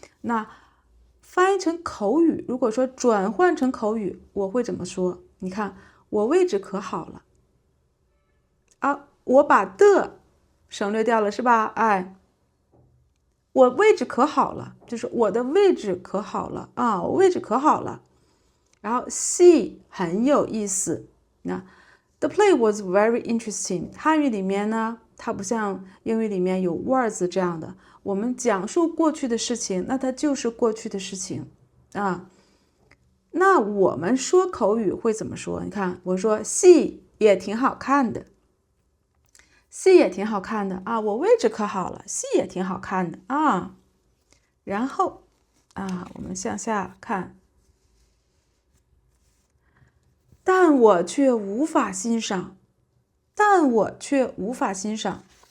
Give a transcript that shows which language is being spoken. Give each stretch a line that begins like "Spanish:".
Chinese: 那翻译成口语，如果说转换成口语，我会怎么说？你看我位置可好了我把的省略掉了是吧？我位置可好了，就是我的位置可好了我位置可好了。然后戏很有意思。
English: 那 The play was very interesting。
Chinese: 汉语里面呢，它不像英语里面有 was 这样的，我们讲述过去的事情，那它就是过去的事情那我们说口语会怎么说？你看，我说戏也挺好看的，戏也挺好看的我位置可好了，戏也挺好看的然后我们向下看，但我却无法欣赏，但我却无法欣赏。